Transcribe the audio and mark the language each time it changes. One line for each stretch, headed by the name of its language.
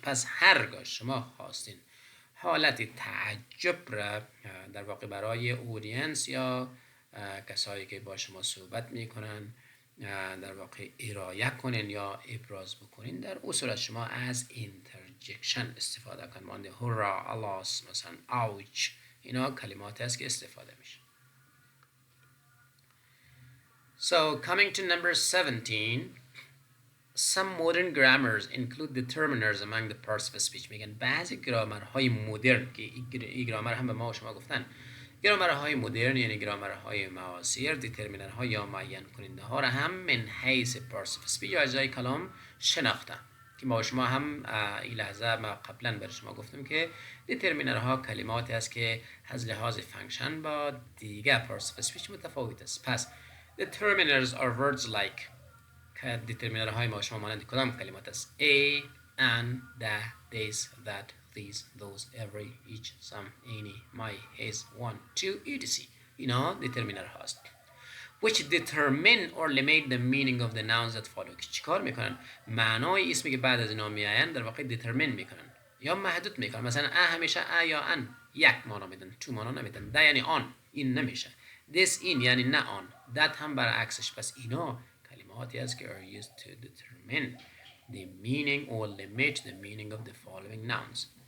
Persian: پس هرگاه شما خواستین حالت تعجب را در واقع برای اودینس یا کسایی که با شما صحبت میکنن در واقع ارائه کنین یا ابراز بکنین، در اصول شما از اینترجکشن استفاده کنین. مانند هورا، الاس، مثلا اوچ، اینا کلمات است که استفاده میشه.
English: So coming to number 17, some modern grammars include determiners among the parts of a speech.
Persian: میگن بعضی گرامرهای مدرن که این گرامر هم به ما و شما گفتن، گرامرهای مدرن یعنی گرامرهای معاصر دیترمینرها یا معین کننده ها را هم من حیث parts of speech یا اجزای کلام شناختن که ما و شما هم این لحظه ما قبلا برای شما گفتم که دیترمینرها کلماتی است که از لحاظ فانکشن با دیگه parts of speech متفاوت است.
English: پس determiners are words like
Persian: که دیترمینرهای ما شما مانند کدام کلمات است؟
English: a, an, the, this, that, these, those, every, each, some, any, my, his, one, two, etc.
Persian: اینا دیترمینر هاست.
English: Which determine or limit the meaning of the nouns that follow.
Persian: چیکار میکنن؟ معنای اسمی که بعد از اینا میآیند در واقع دیترمین میکنن یا محدود میکنن. مثلا همیشه یا ان یک معنی میدن، تو معنی نمیدن. ده یعنی آن، این نمیشه. This این یعنی نه آن. That هم برعکسش. پس اینا کلماتی است که
English: are used to determine the meaning or limit the meaning of the following nouns.